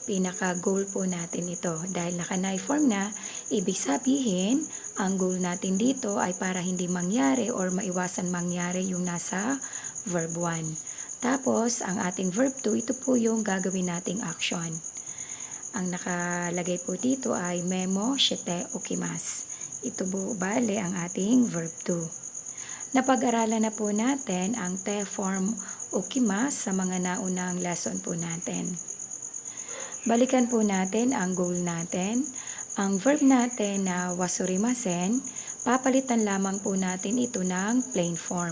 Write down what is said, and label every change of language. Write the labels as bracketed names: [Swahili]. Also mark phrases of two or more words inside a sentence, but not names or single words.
[Filipino] Pinaka-goal po natin ito. Dahil naka-nai form na, ibig sabihin, ang goal natin dito ay para hindi mangyari or maiwasan mangyari yung nasa verb 1. Tapos, ang ating verb 2, ito po yung gagawin nating action. Ang nakalagay po dito ay [Japanese] メモしておきます. [Filipino] Ito po bale ang ating verb 2. Napag-aralan na po natin ang te form okimasu sa mga naunang lesson po natin. Balikan po natin ang goal natin. Ang verb natin na wasurimasen, papalitan lamang po natin ito ng [English] plain form.